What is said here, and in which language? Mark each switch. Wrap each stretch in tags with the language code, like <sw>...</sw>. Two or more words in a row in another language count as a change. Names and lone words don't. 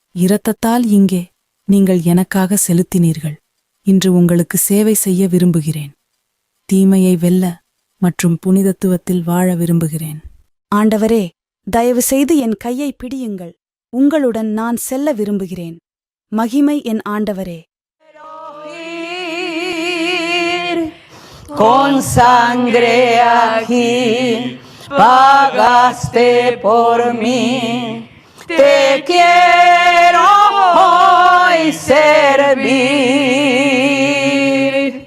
<ta>இரத்தத்தால் இங்கே நீங்கள் எனக்காக செலுத்தினீர்கள். இன்று உங்களுக்கு சேவை செய்ய விரும்புகிறேன். தீமையை வெல்ல மற்றும் புனிதத்துவத்தில் வாழ விரும்புகிறேன். ஆண்டவரே, தயவு செய்து என் கையை பிடியுங்கள். உங்களுடன் நான் செல்ல விரும்புகிறேன். மகிமை என் ஆண்டவரே.</ta> <es>Con sangre aquí pagaste por mí. Te quiero hoy servir.</es>